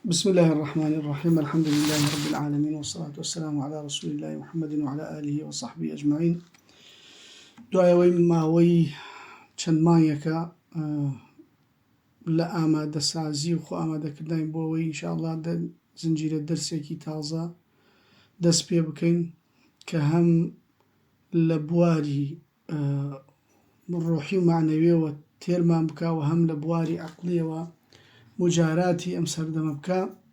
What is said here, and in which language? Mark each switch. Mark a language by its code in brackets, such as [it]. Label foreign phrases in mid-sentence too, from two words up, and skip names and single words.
[ar] بسم الله الرحمن الرحيم الحمد لله رب العالمين والصلاة والسلام على رسول الله محمد وعلى آله وصحبه أجمعين. [ckb] دوایەوەی ماوەی چەند مانگێکە لە ئامادەسازی و خۆ ئامادەکردنی بۆ ئەوەی ئینشاءالله زنجیرە دەرسێکی تازە دەست پێ بکەین کە هەم لە بواری ڕۆحی و معنەویەوە تێرمان بکاوە هەم لە بواری عەقلیەوە مجاراتی ئەم سەردەمە بکە.